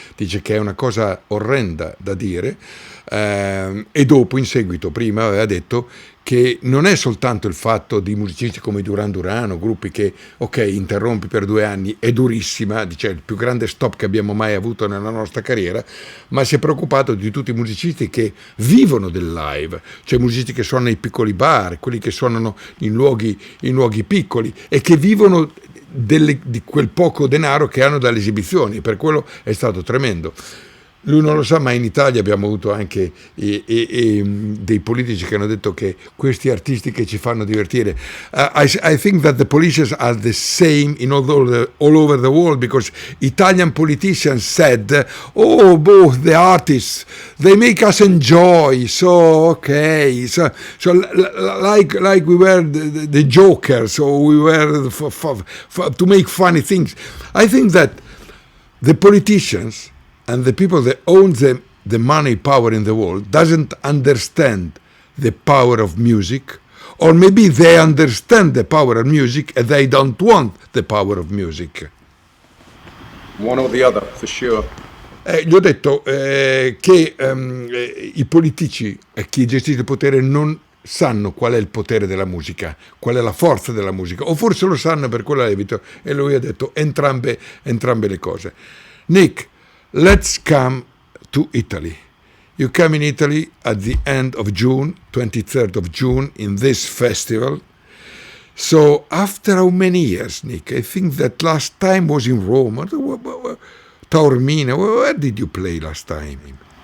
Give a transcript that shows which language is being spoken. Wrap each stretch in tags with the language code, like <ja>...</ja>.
<it>Dice che è una cosa orrenda da dire, e dopo, in seguito, prima aveva detto che non è soltanto il fatto di musicisti come Duran Duran o gruppi che, ok, interrompi per 2 anni, è durissima, dice, il più grande stop che abbiamo mai avuto nella nostra carriera, ma si è preoccupato di tutti i musicisti che vivono del live, cioè musicisti che suonano nei piccoli bar, quelli che suonano in luoghi piccoli e che vivono di quel poco denaro che hanno dalle esibizioni. Per quello è stato tremendo. Lui non lo sa, ma in Italia abbiamo avuto anche dei politici che hanno detto che questi artisti che ci fanno divertire.</it> <en>I think that the politicians are the same in all over the world, because Italian politicians said, both the artists, they make us enjoy, so okay, so like we were the jokers, or we were to make funny things. I think that the politicians and the people that own the money power in the world doesn't understand the power of music, or maybe they understand the power of music and they don't want the power of music. One or the other, for sure.</en> <it>Gli ho detto che i politici e chi gestisce il potere non sanno qual è il potere della musica, qual è la forza della musica, o forse lo sanno, per quello l'evito, e lui ha detto entrambe le cose.</it> <en>Nick, let's come to Italy. You come in Italy at the end of June, 23rd of June, in this festival. So after how many years, Nick? I think that last time was in Rome. Taormina, where did you play last time?</en>